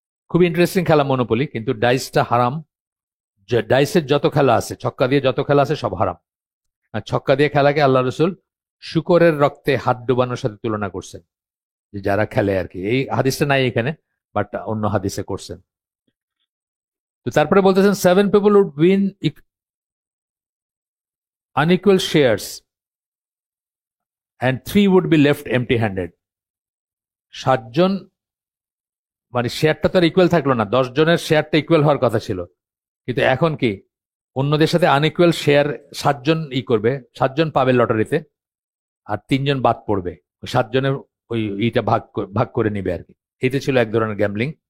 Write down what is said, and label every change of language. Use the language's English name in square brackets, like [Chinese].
[Bangla] খুব ইন্টারেস্টিং খেলা মনোপলি, কিন্তু ডাইসটা হারাম। ডাইসের যত খেলা আছে, ছক্কা দিয়ে যত খেলা আছে সব হারাম। আর ছক্কা দিয়ে খেলাকে আল্লাহ রসুল শুকরের রক্তে হাত ডুবানোর সাথে তুলনা করছেন, যে যারা খেলে আর কি। এই হাদিসটা নাই এখানে, বাট অন্য হাদিসে করছেন। তো তারপরে বলতেছেন [English] 7 people would win unequal shares and 3 would be left empty handed। [Bangla] 7 জন, মানে শেয়ারটা তো আর ইকুয়াল থাকলো না, 10 জনের শেয়ারটা ইকুয়াল হওয়ার কথা ছিল, কিন্তু এখন কি অন্যদের সাথে আনইকুয়াল শেয়ার 7 জন করবে, 7 জন পাবে লটারিতে, আর 3 জন বাদ পড়বে। 7 জনের ওই ইটা ভাগ করে নিবে আর কি। এটা ছিল এক ধরনের গ্যাম্বলিং।